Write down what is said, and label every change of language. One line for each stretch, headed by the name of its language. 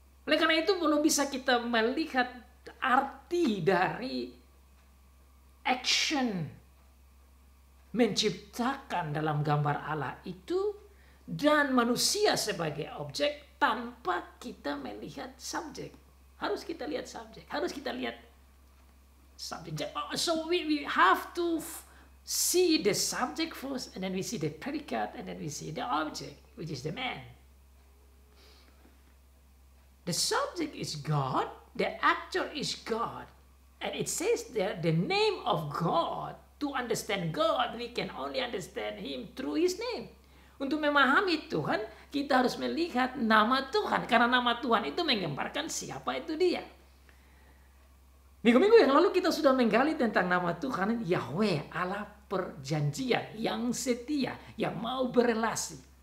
Indonesian: Oleh karena itu belum bisa kita melihat arti dari action menciptakan dalam gambar Allah itu dan manusia sebagai objek tanpa kita melihat subjek. Harus kita lihat subjek. Harus kita lihat subjek.
English: So we have to see the subject first, and then we see the predicate, and then we see the object, which is the man. The subject is God, the actor is God, and it says there the name of God. To understand God, we can only understand Him through His name.
Indonesian: Untuk memahami Tuhan, kita harus melihat nama Tuhan, karena nama Tuhan itu menggambarkan siapa itu Dia. Minggu-minggu yang lalu kita sudah menggali tentang nama Tuhan, Yahweh, Allah perjanjian, yang setia, yang mau berelasi.